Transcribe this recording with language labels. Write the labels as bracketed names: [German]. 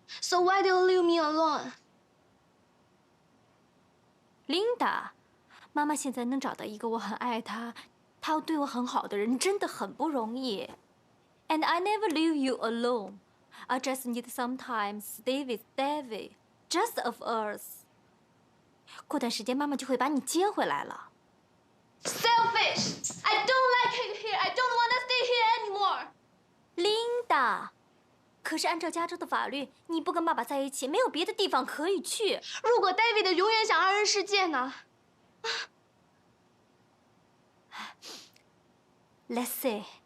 [English] So why do you leave me alone? [Chinese] Linda, 妈妈现在能找到一个我很爱她，她要对我很好的人，真的很不容易。 [English] And I never leave you alone. I just need some time stay with David, just of us. [Chinese] 过段时间妈妈就会把你接回来了。 [English] Selfish! I don't like it here. I don't want to stay here anymore. [Chinese] Linda, 可是按照加州的法律，你不跟爸爸在一起，没有别的地方可以去。如果 David 永远想二人世界呢 [English] ？Let's see.